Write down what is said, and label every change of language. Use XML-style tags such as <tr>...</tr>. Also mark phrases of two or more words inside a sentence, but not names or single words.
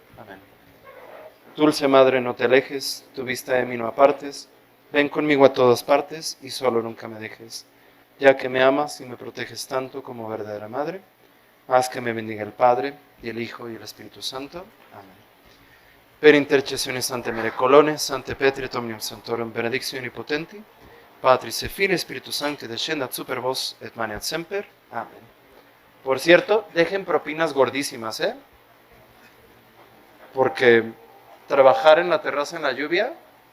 <es>Amén. Dulce Madre, no te alejes, tu vista de mí no apartes. Ven conmigo a todas partes y solo nunca me dejes. Ya que me amas y me proteges tanto como verdadera Madre, haz que me bendiga el Padre, y el Hijo y el Espíritu Santo. Amén.</es> <la>Per intercessione Sante Mere Colones, Sante Petri et Omnium Sanctorum benedictione potenti, Patris et Filii et Spiritus Sancti descendat super vos et maneat semper.</la> <es>Amén. Por cierto, dejen propinas gordísimas, porque trabajar en la terraza en la lluvia</es>